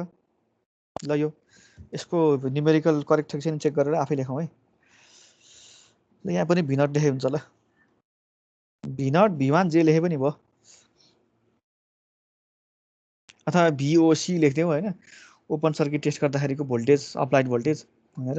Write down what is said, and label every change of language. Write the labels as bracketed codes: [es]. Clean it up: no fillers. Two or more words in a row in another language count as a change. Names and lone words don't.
[ne] ल यो यसको [en] numerical correct [ne] छ कि छैन चेक गरेर आफै लेखौँ है। ल यहाँ पनि [en] V naught [ne] लेखे हुन्छ, ल [en] V naught V one [ne] जे लेखे पनि भयो, अथवा भिओसी लेख्थ्यौँ होइन, [en] open circuit test [ne] गर्दाखेरिको भोल्टेज, [en] applied voltage [ne] भनेर।